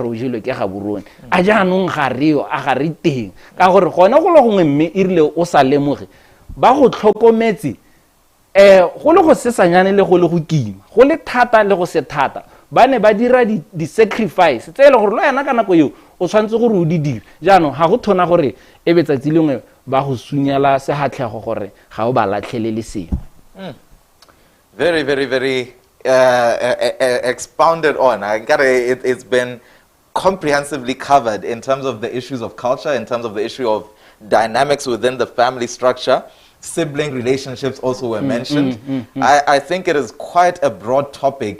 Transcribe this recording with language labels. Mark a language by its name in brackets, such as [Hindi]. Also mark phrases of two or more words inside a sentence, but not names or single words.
[Tswana] re o jelo ke ga burone a jaanong ga reo a ga re teng ka gore gone go le gongwe mme e rile o sa lemoge ba go tlhokometse go le go sesanyane le go le go kima go le thata le go se thata ba ne ba dira di sacrifice tse le gore lo yana ka nako eo o tshwantse gore o di dire jaanong ga go thona gore e be tsatsi lengwe ba go sunyela sehatlhego gore ga o ba latlhelele sengwe. [English] Very, very, very expounded on. It's been comprehensively covered in terms of the issues of culture, in terms of the issue of dynamics within the family structure. sibling relationships also were mentioned. I think it is quite a broad topic.